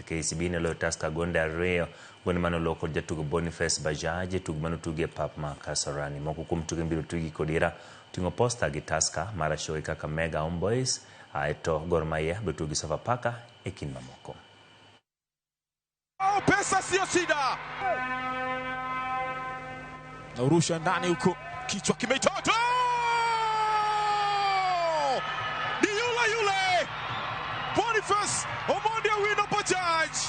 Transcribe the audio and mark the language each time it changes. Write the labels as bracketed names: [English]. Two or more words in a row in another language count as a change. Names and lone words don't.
[Luo (Kenya and Tanzania)] KCB ne loyo Tusker gonde ariyo, gonde mano loo kod jatugo Boniface Bajaj e tugo mano tugi e pap ma Kasarani. Moko kuom tuge biro tugi kod ira tingo Posta gi Tusker, Marashoe kaka Mega Homeboys, to Gor Mahia biro tugi Sofapaka e kind mamoko. [Swahili] Pesa sio shida. Narusha ndani huko. Kichwa kimetoka. Ni yule Boniface Omondi Owino Bajaj.